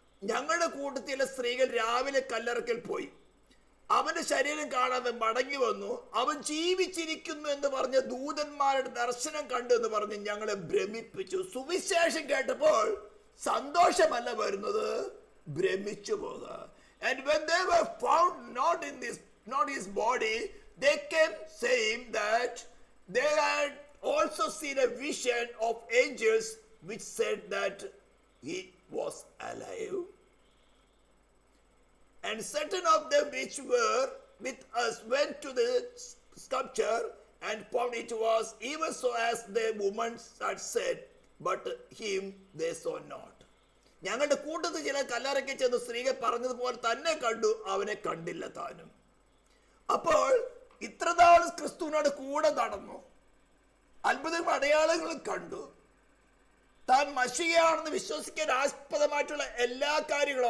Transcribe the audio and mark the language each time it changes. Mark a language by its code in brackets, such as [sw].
[ml] ഞങ്ങളുടെ കൂട്ടത്തിലെ സ്ത്രീകൾ രാവിലെ കല്ലറക്കൽ പോയി, അവന്റെ ശരീരം കാണാതെ മടങ്ങി വന്നു. അവൻ ജീവിച്ചിരിക്കുന്നു എന്ന് പറഞ്ഞ് ദൂതന്മാരുടെ ദർശനം കണ്ടു എന്ന് പറഞ്ഞ് ഞങ്ങളെ ഭ്രമിപ്പിച്ചു. സുവിശേഷം കേട്ടപ്പോൾ സന്തോഷമല്ല വരുന്നത്, ഭ്രമിച്ചു പോകുക. [en] And when they were found not his body, they came saying that they had also seen a vision of angels which said that he was alive. And certain of them which were with us went to the sculpture and found it was even so as the woman had said, but him they saw not. [ml] ഞങ്ങളുടെ കൂട്ടത്തിൽ ചില കല്ലറയ്ക്ക് ചെന്ന് സ്ത്രീകൾ പറഞ്ഞതുപോലെ തന്നെ കണ്ടു, അവനെ കണ്ടില്ല താനും. അപ്പോൾ ഇത്രനാൾ ക്രിസ്തുവിനോട് കൂടെ നടന്നു, അത്ഭുതങ്ങളും അടയാളങ്ങളും കണ്ടു, താൻ മശിഹയാണെന്ന് വിശ്വസിക്കാൻ ആസ്പദമായിട്ടുള്ള എല്ലാ കാര്യങ്ങളും.